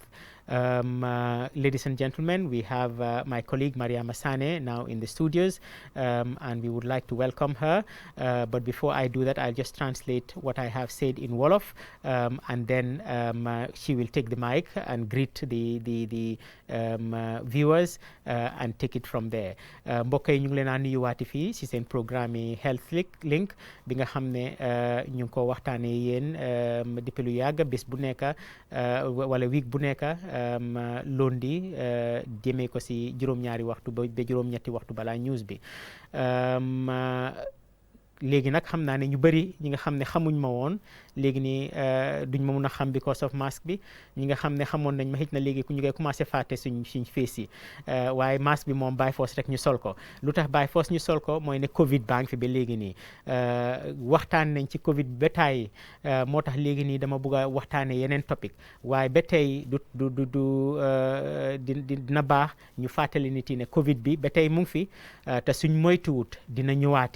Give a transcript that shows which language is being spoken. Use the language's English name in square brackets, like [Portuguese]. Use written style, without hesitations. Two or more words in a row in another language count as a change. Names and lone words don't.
[English] Ladies and gentlemen, we have my colleague Mariama Sane now in the studios, and we would like to welcome her. But before I do that, I'll just translate what I have said in Wolof, and then she will take the mic and greet the viewers and take it from there. [Wolof] Mbokk yi ñu ngi leen a nuyuwaati fii ci seen programme yi Health Link bi nga xam ne ñu ngi ko waxtaanee yéen depuis lu yàgg bés bu nekk wala week bu nekk lundi jëmee ko ci juróom-ñaari waxtu ba juróom-ñetti waxtu balaa news bi. léegi nag xam naa ne ñu bëri ñi nga xam ne xamuñ ma woon léegi nii duñ ma mun a xam because of masque bi. ñi nga xam ne xamoon nañ ma xëj na léegi ku ñu koy commencé fàtte suñ face yi, waaye masque bi moom by force rek ñu sol ko. lu tax by force ñu sol ko mooy ne Covid baa ngi fi ba léegi nii. waxtaan nañ ci Covid ba tey, moo tax léegi nii dama bëgg a waxtaane yeneen topic, waaye ba tey dina baax ñu fàttali nit yi ne Covid bi ba tey mu ngi fi, te suñ moytuwut dina ñëwaati.